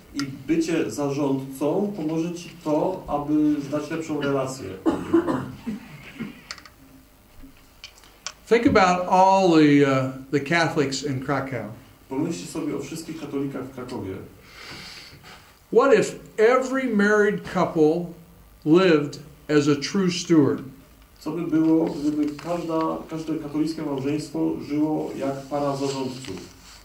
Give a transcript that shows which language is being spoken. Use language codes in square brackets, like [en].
[pl] I bycie zarządcą pomoże Ci to, aby zdać lepszą relację. [en] Think about all the Catholics in Kraków. [pl] Pomyślcie sobie o wszystkich katolikach w Krakowie. [en] What if every married couple lived as a true steward? [pl] Co by było, gdyby każde katolickie małżeństwo żyło jak para zarządców?